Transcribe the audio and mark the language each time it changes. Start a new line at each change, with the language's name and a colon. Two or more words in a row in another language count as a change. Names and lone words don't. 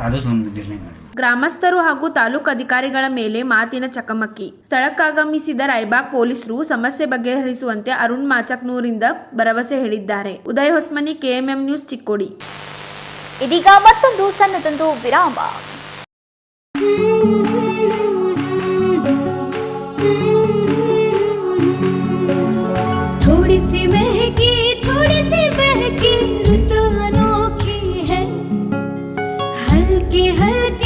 Kannada: ಅದು ಒಂದು ನಿರ್ಣಯ ಮಾಡಿ. ಗ್ರಾಮಸ್ಥರು ಹಾಗೂ ತಾಲೂಕು ಅಧಿಕಾರಿಗಳ ಮೇಲೆ ಮಾತಿನ ಚಕಮಕಿ. ಸ್ಥಳಕ್ಕಾಗಮಿಸಿದ ರಾಯಬಾಗ್ ಪೊಲೀಸರು ಸಮಸ್ಯೆ ಬಗೆಹರಿಸುವಂತೆ ಅರುಣ್ ಮಾಚಕ್ನೂರಿಂದ ಭರವಸೆ ಹೇಳಿದ್ದಾರೆ. ಉದಯ ಹೊಸಮನಿ, KMM ನ್ಯೂಸ್, ಚಿಕ್ಕೋಡಿ. ಇದೀಗ ಮತ್ತೊಂದು ಸಣ್ಣದೊಂದು ವಿರಾಮ.
Hindi: थोड़ी सी महकी ऋतु अनोखी है, हल्के हल्के